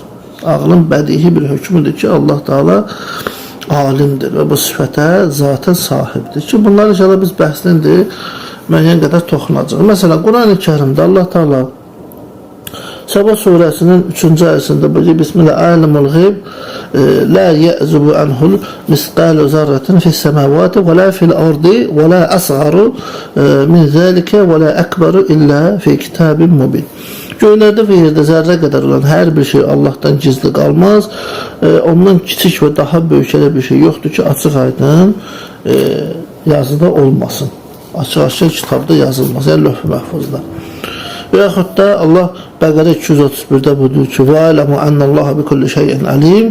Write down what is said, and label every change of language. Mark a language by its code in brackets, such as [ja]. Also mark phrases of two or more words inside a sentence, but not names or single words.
[az] Ağlın bədihi bir hökmüdür ki, Allah Teala alimdir və bu sifətə zaten sahibdir ki, bunlar inşallah biz bəhsində müəyyən qədər toxunacaq. Məsələn, Quran-ı Kərimdə Allah Teala Səba surəsinin 3-cü ayəsində buyuruyor: [ar] بسم الله عالم الغيب لا يعزب عنه مثقال ذرة في السماوات ولا في الأرض ولا أصغر من ذلك ولا أكبر إلا في كتاب مبين. [az] Göylərdə və yerdə zərrə qədər olan hər bir şey Allah'tan gizli qalmaz. Ondan kiçik və daha böyük elə bir şey yoxdur ki, açıq-aydın yazıda olmasın. Açıq-aşkar kitabda yazılmaz, yəni lövh-i məhfuzda. Və yaxud da Allah Bəqərə 231-də buyurur ki, [ar] واعلموا أن الله بكل شيء عليم.